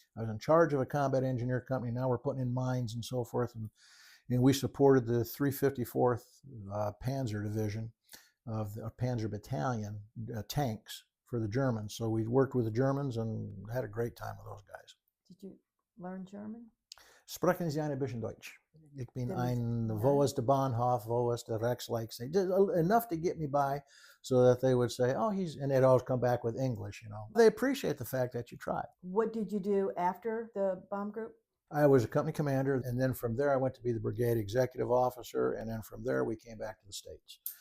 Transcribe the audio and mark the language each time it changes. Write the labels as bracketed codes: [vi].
[en] I was in charge of a combat engineer company. Now we're putting in mines and so forth. And we supported the 354th Panzer Division of the Panzer Battalion tanks for the Germans. So we worked with the Germans and had a great time with those guys. Did you learn German? [de] Sprechen Sie ein bisschen Deutsch? Ich bin ein Wo ist der Bahnhof, wo ist der Rechtslake? [en] Just enough to get me by so that they would say, oh, and they'd always come back with English, you know. They appreciate the fact that you tried. What did you do after the bomb group? I was a company commander, and then from there I went to be the brigade executive officer, and then from there we came back to the States.